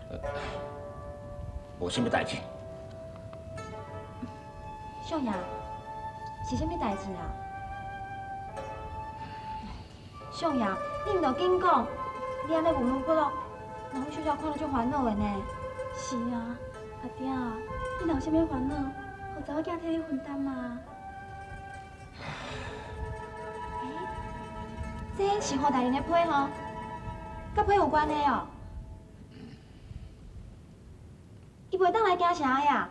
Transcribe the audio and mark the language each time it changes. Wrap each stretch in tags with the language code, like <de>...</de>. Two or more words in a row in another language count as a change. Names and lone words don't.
<nan>无什么代志。少爷，是什么代志啊？少爷，你唔着紧讲，你安尼闷闷不乐，人小小看了就烦恼的呢。是啊，阿爹，你若有啥物烦恼，互查某囝替你分担嘛。这是何大人的批吼？甲批有关系哦，伊袂当来惊啥呀？</nan>